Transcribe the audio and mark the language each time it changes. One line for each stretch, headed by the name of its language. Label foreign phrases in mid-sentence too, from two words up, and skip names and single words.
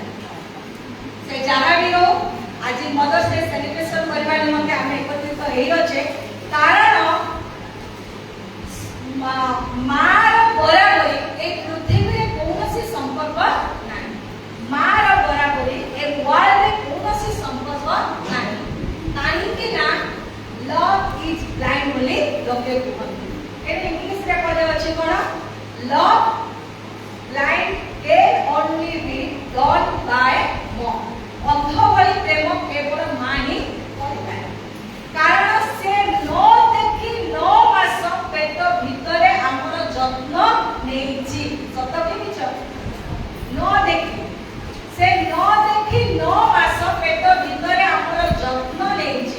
Odia: ସେ ଯାହା ବି ହଉ, ଆଜି
English: mothers day celebration
Odia: କରିବା ନିମନ୍ତେ ଆମେ ଏକତ୍ରିତ ହେଇଅଛେ। କାରଣ ମାର ବରାବରି ଏ ପୃଥିବୀରେ କୌଣସି ସମ୍ପର୍କ ନାହିଁ। ମାର ବରାବରି ଏ ୱାର୍ଲଡରେ କୌଣସି ସମ୍ପର୍କ ନାହିଁ। କାହିଁକି ନା
English: love is blind
Odia: ବୋଲି ଲୋକେ କୁହନ୍ତି। ଏଠି ଇଂଲିଶରେ କହିଲେ ଅଛି କ'ଣ?
English: love blind can only be done by mom।
Odia: ଅନ୍ଧ ଭଳି ପ୍ରେମ କେବଳ ମା ହିଁ କରିପାରେ। କାରଣ ସେ ନ ଦେଖି 9 ମାସ ପେଟ ଭିତରେ ଆମର ଯତ୍ନ ନେଇଛି। ସତ କି ମିଛ? ନ ଦେଖି, ସେ ନ ଦେଖି 9 ମାସ ପେଟ ଭିତରେ ଆମର ଯତ୍ନ ନେଇଛି।